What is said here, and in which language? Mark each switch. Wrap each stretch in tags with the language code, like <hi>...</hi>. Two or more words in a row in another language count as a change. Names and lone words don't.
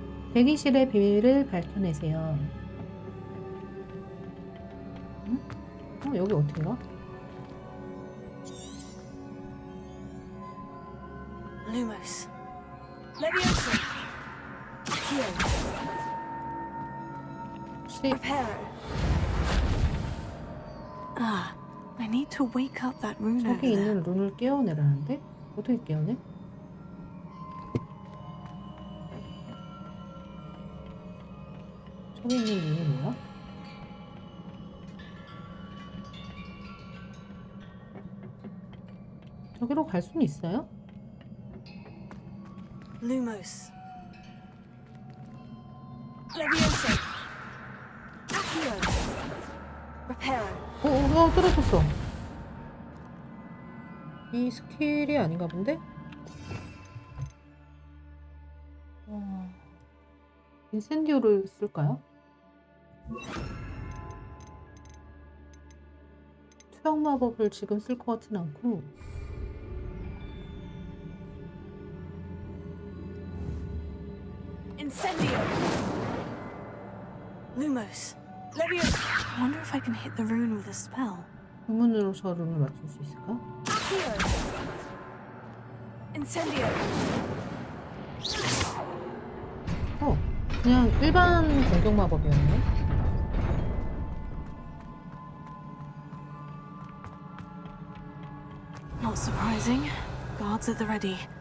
<ko>대기실의 비밀을 밝혀내세요. 응? 여기 어떻게 가?</ko> <la>Lumos. Leviosa.</la> <en>Here.</en> <la>Preparo.</la> <en>Ah, I need to wake up that rune over</en> <ko>저기</ko> <en>there.</en> <ko>있는 룬을 깨워내라는데? 어떻게 깨워내? 저기 있는 룬이 뭐야? 저기로 갈 수는 있어요?</ko> <la>Lumos. Leviosa. Accio. Reparo.</la> <ko>떨어졌어. 이 스킬이 아닌가 본데? 인센디오를 쓸까요? 투영 마법을 지금 쓸 것 같진 않고.</ko> <la>Incendio. Lumos. Leviosa.</la> <en>I wonder if I can hit the rune with a spell.</en> <ko>주문으로 저 룬을 맞출 수 있을까?</ko> <la>Accio. Incendio.</la> <ko>그냥 일반 공격 마법이었네.</ko> <en>Not surprising. Guards at the ready.</en>